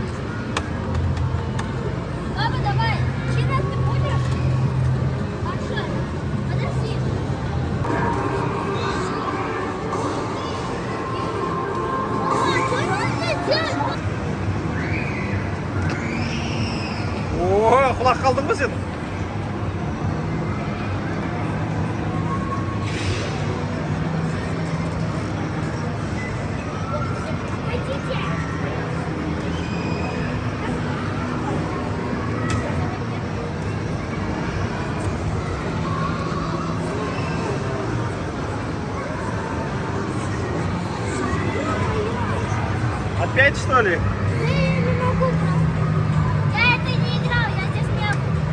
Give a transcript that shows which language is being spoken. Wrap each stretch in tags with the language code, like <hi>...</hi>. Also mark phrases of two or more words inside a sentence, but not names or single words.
<ru>Папа, давай. Чинать ты будешь? Маша, подожди. Мама, что надо делать? О,</ru> <kk>құлақ қалдың ба сен?</kk> <ru>Хотите? Опять что ли? Да я не могу просто. Я это не играл, я здесь не был.</ru>